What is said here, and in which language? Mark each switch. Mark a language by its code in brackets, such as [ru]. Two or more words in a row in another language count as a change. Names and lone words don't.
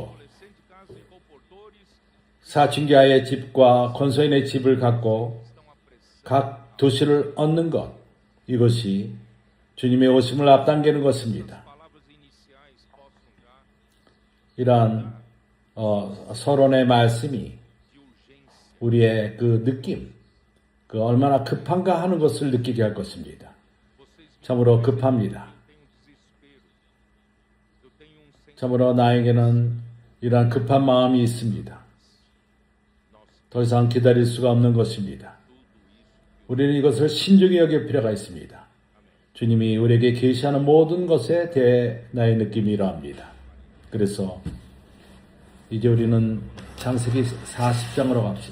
[pt] adolescentes, casas e comportores [ko] 사춘기아의 집과 권소인의 집을 갖고 [pt] estão apressados. [ko] 각 도시를 얻는 것, 이것이 주님의 오심을 앞당기는 것입니다. [pt] Palavras iniciais possam já [ko] 이러한 서론의 말씀이 [pt] de urgência. [ko] 우리의 그 느낌, 그 얼마나 급한가 하는 것을 느끼게 할 것입니다. [pt] Vocês [ko] 참으로 급합니다. [pt] têm um desespero. Eu tenho um sentimento. [ko] 참으로 나에게는 이러한 급한 마음이 있습니다. 더 이상 기다릴 수가 없는 것입니다. 우리는 이것을 신중히 여길 필요가 있습니다. 주님이 우리에게 계시하는 모든 것에 대해 나의 느낌이 이러합니다. 그래서 이제 우리는 창세기 40장으로 갑시다.